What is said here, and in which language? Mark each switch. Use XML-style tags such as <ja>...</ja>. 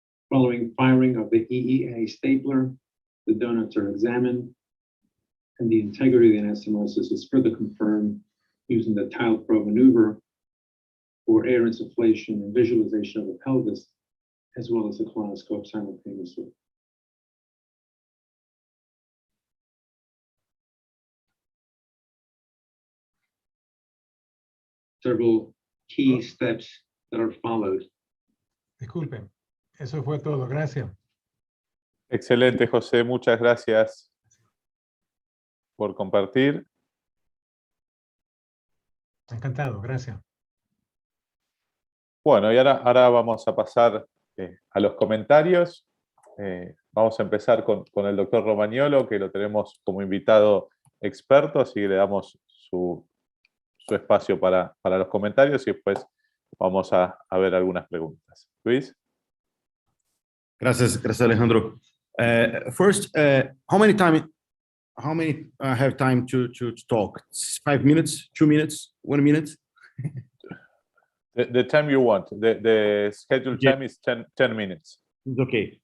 <en>Following firing of the EEA stapler, the donuts are examined, and the integrity of the anastomosis is further confirmed using the tile probe maneuver for air insufflation and visualization of the pelvis, as well as the colonoscope simultaneously. Several key steps that are followed.</en> <es>Disculpen, eso fue todo. Gracias. Excelente, José. Muchas gracias por compartir. Encantado, gracias. Bueno, y ahora vamos a pasar a los comentarios. Vamos a empezar con el doctor Romagnolo, que lo tenemos como invitado experto, así que le damos su espacio para los comentarios y después vamos a ver algunas preguntas. Luis. Gracias, Alejandro.</es> <en>First, how many have time to talk? 5 minutes, 2 minutes, 1 minute? The time you want. The scheduled time is 10 minutes. Okay.</en>